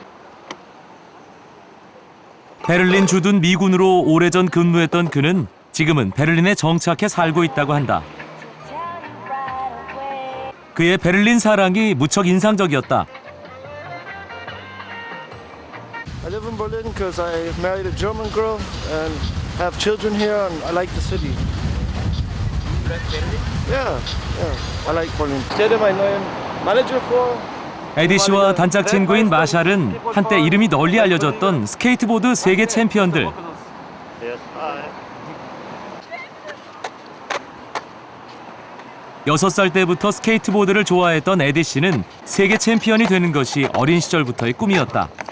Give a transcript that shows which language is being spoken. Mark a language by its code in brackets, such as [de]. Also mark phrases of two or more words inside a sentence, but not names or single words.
[ko] 베를린 주둔 미군으로 오래전 근무했던 그는 지금은 베를린에 정착해 살고 있다고 한다. 그의 베를린 사랑이 무척 인상적이었다. [en] I live in Berlin because I married a German girl and have children here and I like the city. Yeah, I like Berlin. [de] Stell dir meinen neuen Manager vor. [ko] 에디 씨와 단짝 친구인 마샬은 한때 이름이 널리 알려졌던 스케이트보드 세계 챔피언들. 여섯 살 때부터 스케이트보드를 좋아했던 에디 씨는 세계 챔피언이 되는 것이 어린 시절부터의 꿈이었다.